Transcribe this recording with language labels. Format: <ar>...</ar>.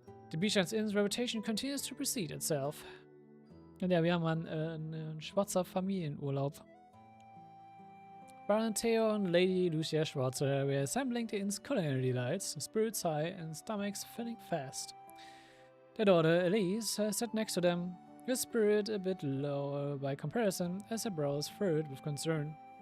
<en>The Beachlands Inn's reputation continues to precede itself.</en> <de>Und ja, wir haben einen Schwarzer Familienurlaub.</de> <en>Baron Theo and Lady Lucia Schwarzer were assembling the inn's culinary delights, spirits high and stomachs filling fast. Their daughter Elise sat next to them, her spirit a bit lower by comparison as her brows furrowed with concern.</en>